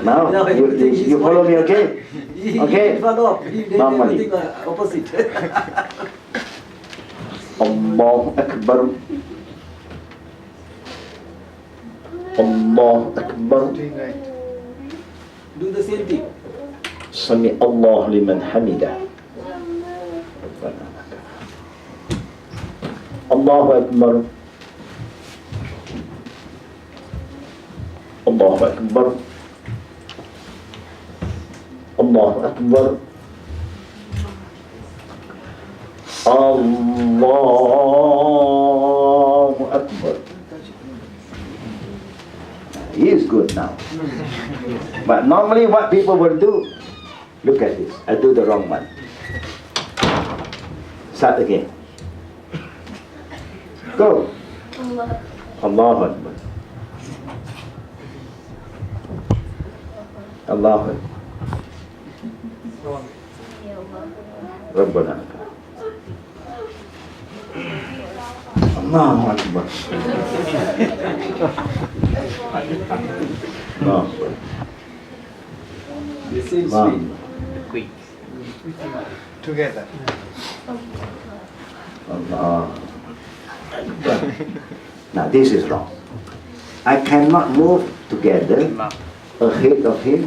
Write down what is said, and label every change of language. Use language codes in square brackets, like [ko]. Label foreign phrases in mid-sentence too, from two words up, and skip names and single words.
[en] now you follow me, okay? He Okay. didn't follow up. He did Normally. everything opposite. [ar] الله أكبر. الله أكبر. [en] Do the same thing. [ar] سمع الله لمن حمده. الله أكبر. الله أكبر. الله أكبر. الله أكبر. [en] He is good now. But normally what people will do, look at this. I do the wrong one. Start again. Go. [ar] الله أكبر. الله أكبر. Rabbana. الله أكبر. الله أكبر. [en] The same Allahu speed. Quick. Together. Allah. Now this is wrong. I cannot move together ahead of him.